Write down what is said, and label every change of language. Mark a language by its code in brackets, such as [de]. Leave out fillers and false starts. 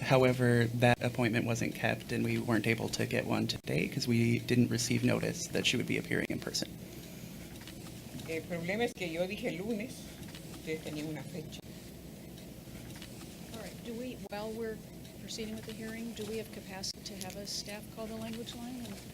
[en] However, that appointment wasn't kept, and we weren't able to get one today because we didn't receive notice that she would be appearing in person. [es] El problema es que yo dije lunes, ustedes tenían una fecha. [en] All right. While we're proceeding with the hearing, do we have capacity to have a staff call the language line?